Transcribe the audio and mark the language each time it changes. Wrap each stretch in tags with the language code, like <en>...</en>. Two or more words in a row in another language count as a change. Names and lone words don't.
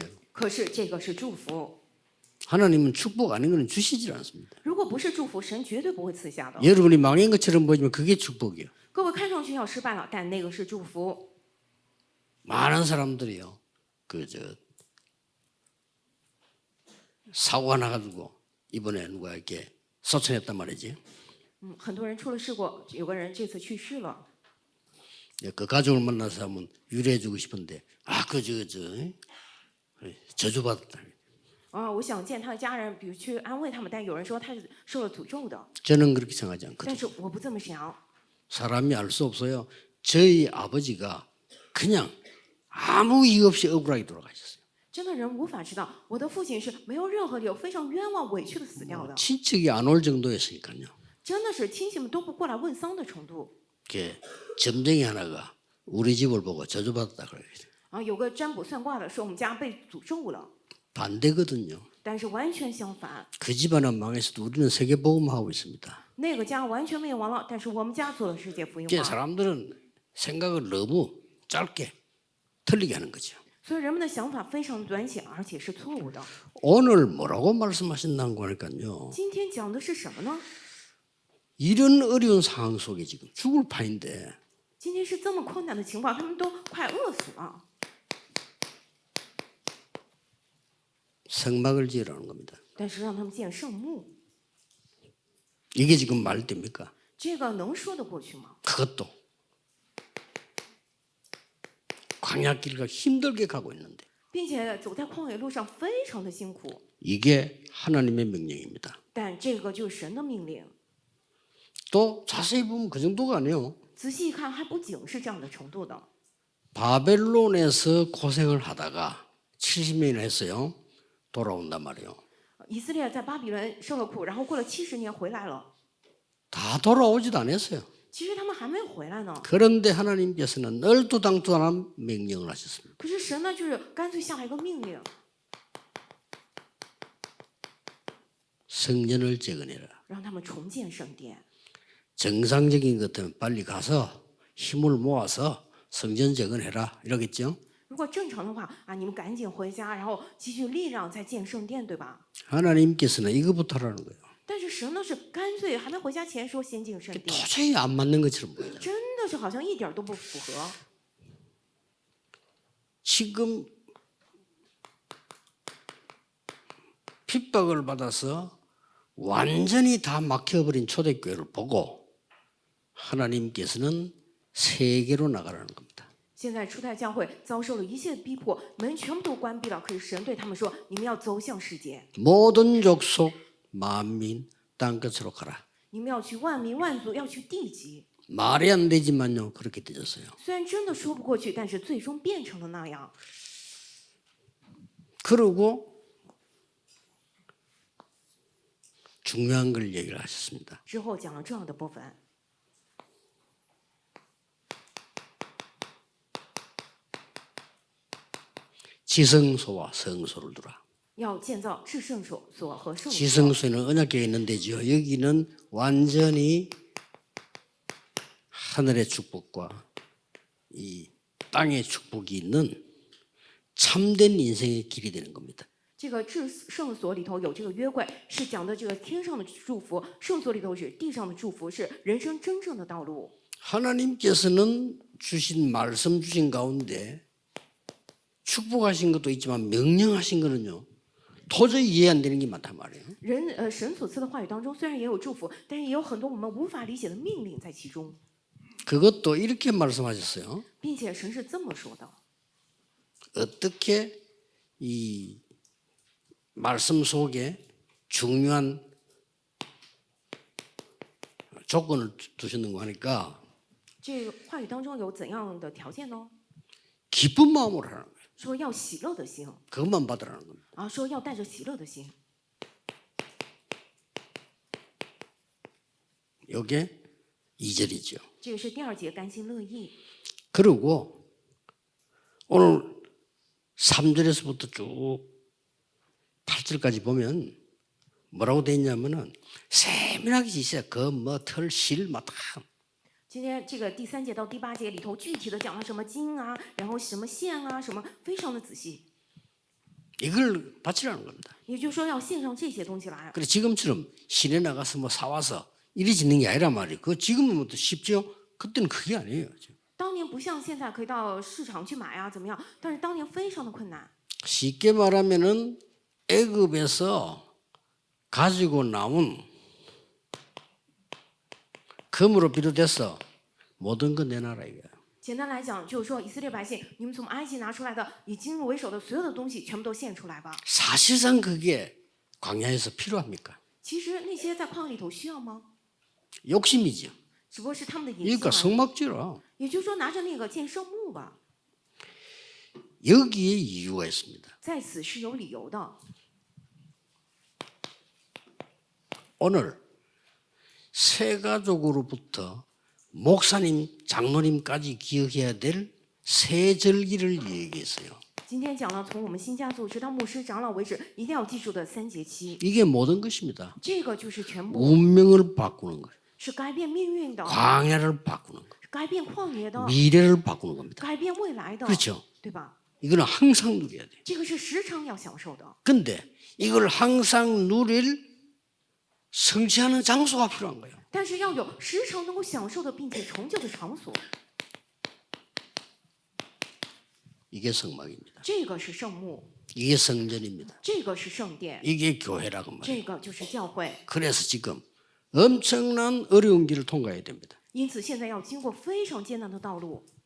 <zh>可是这个是祝福。</zh> <ko>하나님은 축복 아닌 것은 주시질 않습니다.</ko> <zh>如果不是祝福，神绝对不会赐下的。</zh> <ko>여러분이 망한 것처럼 보이지만 그게 축복이에요.</ko> <zh>各位看上去要失败了，但那个是祝福。</zh> <ko>많은 사람들이요. 사고가 나가지고 이번에 누가 이렇게 소천했단 말이지.</ko> <zh>很多人出了事故，有个人这次去世了。</zh> <ko>그 가족을 만나서 한번 위로해주고 싶은데 저주받았다.</ko> <zh>我想见他的家人，比如去安慰他们，但有人说他是受了诅咒的。</zh> <ko>저는 그렇게 생각하지 않거든요.</ko> <zh>但是我不这么想。</zh> <ko>사람이 알 수 없어요. 저희 아버지가 그냥 아무 이유 없이 억울하게 돌아가셨어요.</ko> <zh>真的人无法知道，我的父亲是没有任何理由，非常冤枉、委屈的死掉的。</zh> <ko>친척이 안 올 정도였으니까요.</ko> <zh>真的是亲戚们都不过来问丧的程度。</zh> <ko>점쟁이 하나가 우리 집을 보고 저주받았다 그래요.</ko> <zh>有个占卜算卦的说我们家被诅咒了。</zh> <ko>반대거든요.</ko> <zh>但是完全相反，</zh> <ko>그 집안은 망했어도 우리는 세계복음하고 있습니다.</ko> <zh>那个家完全灭亡了，但是我们家做了世界福音</zh> <ko>이게</ko> <zh>化。</zh> <ko>사람들은 생각을 너무 짧게 틀리게 하는 거죠.</ko> <zh>所以人们的想法非常短浅，而且是错误的。</zh> <ko>오늘 뭐라고 말씀하신다고 하니까요.</ko> <zh>今天讲的是什么呢？</zh> <ko>이런 어려운 상황 속에 지금 죽을 판인데</ko> <zh>今天是这么困难的情况，他们都快饿死了，</zh> <ko>성막을 지으라는 겁니다.</ko> <zh>但是让他们建圣墓，</zh> <ko>이게 지금 말 됩니까?</ko> <zh>这个能说得过去吗？</zh> <ko>그것도 광야길과 힘들게 가고 있는데</ko> <zh>并且走在旷野路上非常的辛苦，</zh> <ko>이게 하나님의 명령입니다.</ko> <zh>但这个就是神的命令。</zh> <ko>또 자세히 보면 그 정도가 아니에요.</ko> <zh>仔细一看，还不仅是这样的程度的。</zh> <ko>바벨론에서 고생을 하다가 70년이나 했어요. 돌아온단 말이에요.</ko> <zh>以色列在巴比伦受了苦，然后过了70年回来了。</zh> <ko>다 돌아오지도 않았어요.</ko> <zh>其实他们还没有回来呢，</zh> <ko>그런데 하나님께서는 얼토당토한 명령을 하셨습니다.</ko> <zh>可是神呢，就是干脆下了一个命令，</zh> <ko>성전을 재건해라.</ko> <zh>让他们重建圣殿。</zh> <ko>정상적인 것 같으면 빨리 가서 힘을 모아서 성전 재건해라 이러겠죠.</ko> <zh>如果正常的话啊，你们赶紧回家，然后积蓄力量再建圣殿，对吧？</zh> <ko>하나님께서는 이거부터 하라는 거예요.</ko> <zh>但是神呢是干脆还没回家前说先进圣殿，</zh> <ko>도저히 안 맞는 것처럼 보여요.</ko> <zh>真的是好像一点都不符合。</zh> <ko>지금 핍박을 받아서 완전히 다 막혀버린 초대교회를 보고 하나님께서는 세계로 나가라는 겁니다.</ko> <zh>现在初代教会遭受了一切逼迫，门全部都关闭了。可是神对他们说：“你们要走向世界，</zh> <ko>모든 족속 만민 땅끝으로 가라.</ko> <zh>你们要去万民万族，要去地极。</zh> <ko>말이 안 되지만요 그렇게 되졌어요.</ko> <zh>虽然真的说不过去，但是最终变成了那样。</zh> <ko>그리고 중요한 걸 얘기를 하셨습니다.</ko> <zh>之后讲了这样的部分，</zh> <ko>지성소와 성소를 두라.</ko> <zh>要建造至圣所和圣所。</zh> <ko>지성소에는 언약궤가 있는 데죠. 여기는 완전히 하늘의 축복과 이 땅의 축복이 있는 참된 인생의 길이 되는 겁니다.</ko> <zh>这个至圣所里头有这个约柜，是讲的这个天上的祝福；圣所里头是地上的祝福，是人生真正的道路。</zh> <ko>하나님께서는 주신 말씀 주신 가운데 축복하신 것도 있지만 명령하신 거는요 도저히 이해 안 되는 게 많단 말이에요.</ko> <zh>神所赐的话语当中，虽然也有祝福，但是也有很多我们无法理解的命令在其中，</zh> <ko>그것도 이렇게 말씀하셨어요.</ko> <zh>并且神是这么说的：</zh> <ko>어떻게 이 말씀 속에 중요한 조건을 두셨는가 하니까</ko> <zh>这个话语当中有怎样的条件呢？</zh> <ko>기쁜 마음으로 하라는 거예요.</ko> <zh>说要喜乐的心</zh> <ko>그것만 받으라는 겁니다.</ko> <zh>啊，说要带着喜乐的心。</zh> <ko>이게 2절이죠.</ko> <zh>这个是第二节，甘心乐意。</zh> <ko>그리고 오늘 3절에서부터 쭉 8절까지 보면 뭐라고 돼 있냐면은 세밀하게 있어요. 그뭐 털, 실, 막 다.</ko> <zh>今天这个第3节到第8节里头，具体的讲了什么经啊，然后什么线啊，什么非常的仔细。</zh> <ko>이걸 바치라는 겁니다.</ko> <zh>也就是说，要献上这些东西来。</zh> <ko>그래 지금처럼 시내 나가서 뭐 사와서 이리 짓는 게 아니란 말이에요. 그 지금은 뭐 쉽죠? 그때는 그게 아니에요.</ko> <zh>当年不像现在可以到市场去买啊，怎么样？但是当年非常的困难。</zh> <ko>쉽게 말하면은 애굽에서 가지고 나온 금으로 비롯해서 모든 거 내놔라 이거야.</ko> <zh>简单来讲，就是说以色列百姓，你们从埃及拿出来的以金为首的所有的东西，全部都献出来吧。</zh> <ko>사실상 그게 광야에서 필요합니까?</ko> <zh>其实那些在旷野里头需要吗？</zh> <ko>욕심이죠.</ko> <zh>只不过是他们的野心</zh> <ko>그러니까</ko> <zh>而已。</zh> <ko>성막지라.</ko> <zh>也就是说，拿着那个建圣墓吧，</zh> <ko>여기에 이유가 있습니다.</ko> <zh>在此是有理由的。</zh> <ko>오늘 새 가족으로부터 목사님, 장로님까지 기억해야 될 새 절기를 얘기했어요.</ko> <zh>今天讲了从我们新家族直到牧师长老为止，一定要记住的3节期，</zh> <ko>이게 모든 것입니다.</ko> <zh>这个就是全部，</zh> <ko>운명을 바꾸는 거예요.</ko> <zh>是改变命运的，</zh> <ko>광야를 바꾸는 거예요.</ko> <zh>改变旷野的，</zh> <ko>미래를 바꾸는 겁니다.</ko> <zh>改变未来的，</zh> <ko>그렇죠?</ko> <zh>对吧？</zh> <ko>이거는 항상 누려야 돼요.</ko> <zh>这个是时常要享受的。</zh> <ko>근데 이걸 항상 누릴 성취하는 장소가 필요한 거예요.</ko> <zh>但是要有时常能够享受的，并且成就的场所，</zh> <ko>이게 성막입니다.</ko> <zh>这个是圣幕，</zh> <ko>이게 성전입니다.</ko> <zh>这个是圣殿，</zh> <ko>이게 교회라고 말이에요.</ko> <zh>这个就是教会。</zh> <ko>그래서 지금 엄청난 어려운 길을 통과해야 됩니다.</ko> <zh>因此，现在要经过非常艰难的道路。</zh>